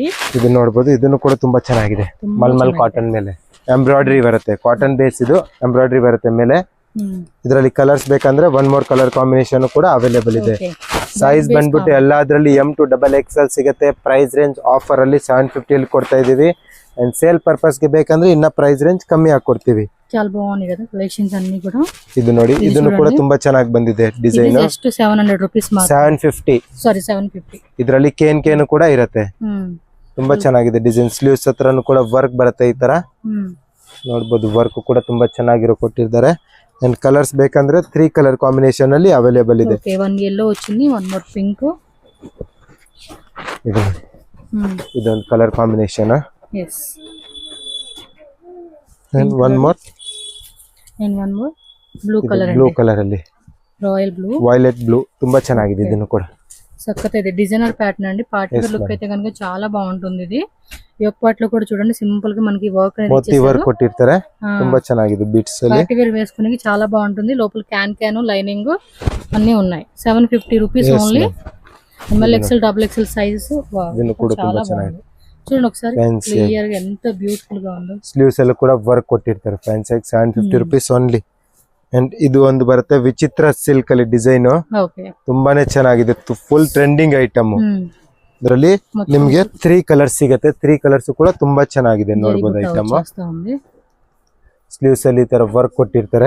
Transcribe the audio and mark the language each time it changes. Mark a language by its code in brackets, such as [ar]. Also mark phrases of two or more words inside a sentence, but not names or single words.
[kn] ಇದು ನೋಡಬಹುದು, ಇದನ್ನು ಕೂಡ ತುಂಬಾ ಚೆನ್ನಾಗಿದೆ. ಮಲ್ಮಲ್ ಕಾಟನ್ ಮೇಲೆ ಎಂಬ್ರಾಯ್ಡರಿ ಬರುತ್ತೆ, [en] cotton base [kn] ಇದು ಎಂಬ್ರಾಯ್ಡರಿ ಬರುತ್ತೆ ಮೇಲೆ. ಇದರಲ್ಲಿ ಕಲರ್ಸ್ ಬೇಕಂದ್ರೆ [en] one more colour combination [kn] ಕೂಡ ಅವೈಲೇಬಲ್ ಇದೆ. ಸೈಜ್ ಬಂದ್ಬಿಟ್ಟು ಎಲ್ಲಾದ್ರಲ್ಲಿ [en] M to XXL [kn] ಸಿಗುತ್ತೆ. [en] price range offer [kn] ಅಲ್ಲಿ 750 ಅಲ್ಲಿ ಕೊಡ್ತಾ ಇದೀವಿ. [en] and sale purpose [kn] ಗೆ ಬೇಕಂದ್ರೆ ಇನ್ನ [en] price range [kn] ಕಮ್ಮಿ ಹಾಕೊಡ್ತೀವಿ. [te] చాలా బాగుంది కదా కలెక్షన్స్ అన్ని కూడా. [kn] ಇದು ನೋಡಿ, ಇದನ್ನು ಕೂಡ ತುಂಬಾ ಚೆನ್ನಾಗಿ ಬಂದಿದೆ ಡಿಸೈನ್. ಎಷ್ಟು 700 ರೂಪೀಸ್ ಮಾತ್ರ. 750. ಸಾರಿ 750. ಇದರಲ್ಲಿ ಕೇನ್ ಕೂಡ ಇರುತ್ತೆ. ತುಂಬಾ ಚೆನ್ನಾಗಿದೆ ಡಿಸೈನ್. ಸ್ಲೀವ್ಸ್ ಹತ್ರನು ಕೂಡ ವರ್ಕ್ ಬರುತ್ತೆ ಈ ತರ ನೋಡಬಹುದು. ವರ್ಕ್ ಕೂಡ ತುಂಬಾ ಚೆನ್ನಾಗಿರೋ ಕೊಟ್ಟಿದ್ದಾರೆ. [en] and colours [kn] ಬೇಕಂದ್ರೆ 3 [en] colour combination [kn] ಅಲ್ಲಿ ಅವೈಲೇಬಲ್ ಇದೆ. [en] OK, one yellow వచ్చింది, one more pink. [kn] ಇದೊಂದು [en] colour combination. [kn] ಎಸ್. [en] and one more blue colour. blue colour ಅಲ್ಲಿ royal blue, violet blue [kn] ತುಂಬಾ ಚೆನ್ನಾಗಿದೆ. ಇದನ್ನು ಕೂಡ [te] సక్కతైతే [en] designer pattern [te] అండి. [en] party wear look [te] అయితే కనుక చాలా బాగుంటుంది. ఇది [en] yoke part [te] లో కూడా చూడండి సింపుల్ గా మనకి వర్క్ అనేది [kn] ಮೋತಿ ವರ್ಕ್ ಕೊಟ್ಟಿರ್ತಾರೆ. ತುಂಬಾ ಚೆನ್ನಾಗಿದೆ బీట్స్ ಅಲ್ಲಿ. [en] party wear [te] వేసుకునేకి చాలా బాగుంటుంది. లోపల [en] cane lining [te] అన్ని ఉన్నాయి. 750 [en] rupees only. ML XL XXL sizes. [te] దీని కూడా [kn] ತುಂಬಾ ಚೆನ್ನಾಗಿದೆ. [te] చూడండి ఒకసారి క్లియర్ గా ఎంత బ్యూటిఫుల్ గా ఉందో. [kn] స్లీవ్స్ ಅಲ್ಲಿ ಕೂಡ ವರ್ಕ್ ಕೊಟ್ಟಿರ್ತಾರೆ. [en] fancy 750 rupees only. [kn] ಅಂಡ್ ಇದು ಒಂದು ಬರುತ್ತೆ ವಿಚಿತ್ರ ಸಿಲ್ಕ್ ಅಲ್ಲಿ ಡಿಸೈನ್. ತುಂಬಾನೇ ಚೆನ್ನಾಗಿದೆ, [en] full trending item. [kn] ಇದರಲ್ಲಿ ನಿಮ್ಗೆ 3 ಕಲರ್ಸ್ ಸಿಗುತ್ತೆ. 3 ಕಲರ್ಸ್ ಕೂಡ ತುಂಬಾ ಚೆನ್ನಾಗಿದೆ ನೋಡಬಹುದು ಐಟಮ್. ಸ್ಲೀವ್ಸ್ ಅಲ್ಲಿ ಈ ತರ ವರ್ಕ್ ಕೊಟ್ಟಿರ್ತಾರೆ.